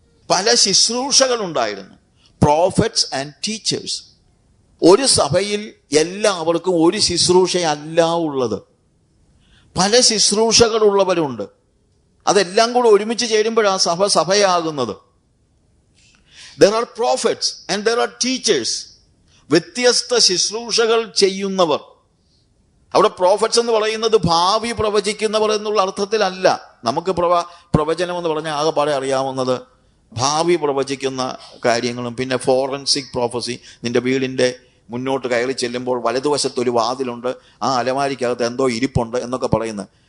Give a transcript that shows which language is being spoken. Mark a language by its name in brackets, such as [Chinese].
[Malayalam] പല ശുശ്രൂഷകളുണ്ടായിരുന്നു. Prophets and teachers. ഒരു സഭയിൽ എല്ലാവർക്കും ഒരു ശുശ്രൂഷയല്ല ഉള്ളത്, പല ശുശ്രൂഷകളുള്ളവരുണ്ട്. അതെല്ലാം കൂടെ ഒരുമിച്ച് ചേരുമ്പോഴാണ് സഭയാകുന്നത്. [English] There are prophets and there are teachers. [Malayalam] വ്യത്യസ്ത ശുശ്രൂഷകൾ ചെയ്യുന്നവർ. അവിടെ പ്രോഫറ്റ്സ് എന്ന് പറയുന്നത് ഭാവി പ്രവചിക്കുന്നവർ എന്നുള്ള അർത്ഥത്തിലല്ല. നമുക്ക് പ്രവചനം എന്ന് പറഞ്ഞാൽ ആകെപ്പാടെ അറിയാവുന്നത് ഭാവി പ്രവചിക്കുന്ന കാര്യങ്ങളും, പിന്നെ ഫോറൻസിക് പ്രോഫസി. നിന്റെ വീടിൻ്റെ മുന്നോട്ട് കയറി ചെല്ലുമ്പോൾ വലതുവശത്ത് ഒരു വാതിലുണ്ട്, ആ അലമാരിക്കകത്ത് എന്തോ ഇരിപ്പുണ്ട് എന്നൊക്കെ പറയുന്നത്.